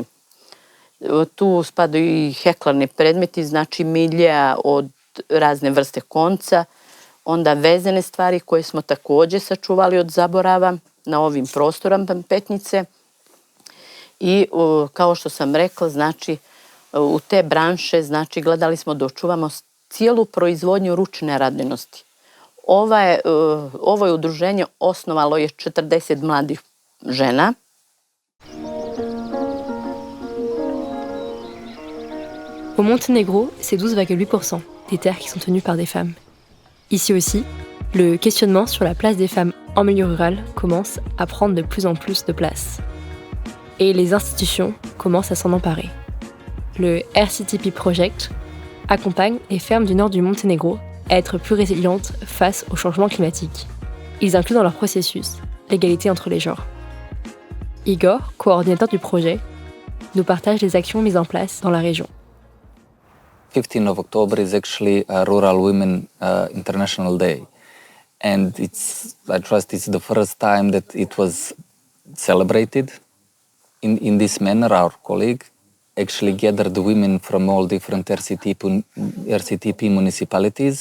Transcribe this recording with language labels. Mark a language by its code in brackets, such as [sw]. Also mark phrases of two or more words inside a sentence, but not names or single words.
[sr] Tu spadaju i heklarni predmeti, znači milja od razne vrste konca, onda vezane stvari koje smo također sačuvali od zaborava na ovim prostorama Petnice. I kao što sam rekla, znači u te branše, znači gledali smo da očuvamo cijelu proizvodnju ručne radinosti. Ovo je udruženje osnovalo je 40 mladih žena. [fr] Au Monténégro, c'est 12,8% des terres qui sont tenues par des femmes. Ici aussi, le questionnement sur la place des femmes en milieu rural commence à prendre de plus en plus de place. Et les institutions commencent à s'en emparer. Le RCTP Project accompagne les fermes du nord du Monténégro à être plus résilientes face au changement climatique. Ils incluent dans leur processus l'égalité entre les genres. Igor, coordinateur du projet, nous partage les actions mises en place dans la région. [en] 15th of October is actually a Rural Women International Day. And I trust it's the first time that it was celebrated in this manner. Our colleague actually gathered the women from all different RCTP municipalities.